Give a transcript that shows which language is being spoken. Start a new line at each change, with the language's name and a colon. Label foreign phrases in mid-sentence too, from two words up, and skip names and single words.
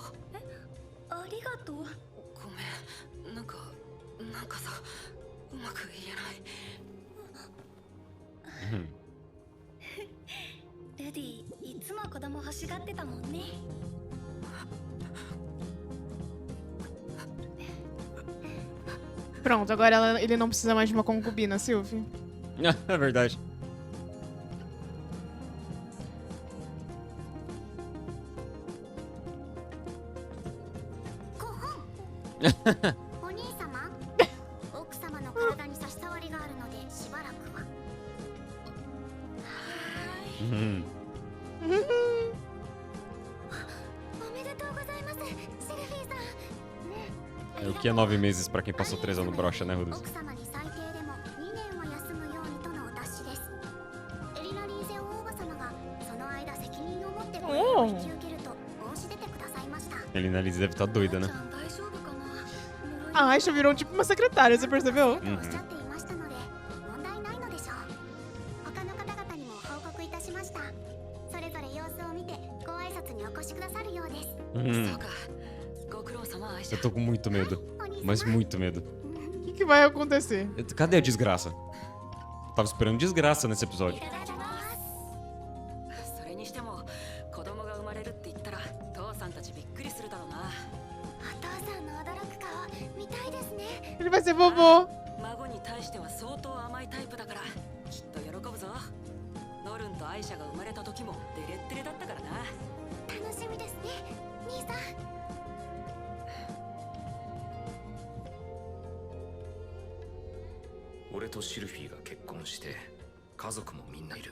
Japanese: ありがとう。ごめん、なんかさ、うまく言えない。ルディ、いつも子供欲しがってたもんね。
Portuguese: Pronto, agora ele não precisa mais de uma concubina, Sylvie. É verdade.
Japanese: お兄様、奥様の体に差し障りがあるのでしばらくは。 Uhum. おめでとうございます、シルフィーさん。
Portuguese: É o que é 9 meses pra quem passou 3 anos broxa, né, Rudis?
Japanese: 奥様に最低でも2年は休むようにとのお達しです。エリナリーゼ王母様がその間責任を持ってこれを引き受けると申し出てくださいました。
Portuguese: Ele na Liz deve estar doida,
Japanese: ち
Portuguese: né?
Japanese: ゃん大丈夫かな。
Portuguese: A Aisha virou tipo uma secretária, você percebeu?
Japanese: おっしゃっていましたので問題ないのでしょう。他の方々にも報告いたしました。それぞれ様子を見てご挨拶にお越しくださるようです。そうか。ご苦労様、アイシ
Portuguese: Eu
Japanese: ャ。
Portuguese: tô com muito medo.
Japanese: お兄様
Portuguese: Mas muito medo. O que vai acontecer? Cadê a desgraça? Tava esperando desgraça nesse
Japanese: い
Portuguese: episódio.
Japanese: ただきます。それにしても子供が生まれるって言ったら父さんたちびっくりするだろうな。お父さんの驚く顔見たいですね。
Portuguese: Ele vai ser vovô.
Japanese: 孫に対しては相当甘いタイプだからきっと喜ぶぞ。ノルンとアイシャが生まれた時もデレッデレだったからな。楽しみですね、兄さん。俺とシルフィーが結婚して家族もみんないる。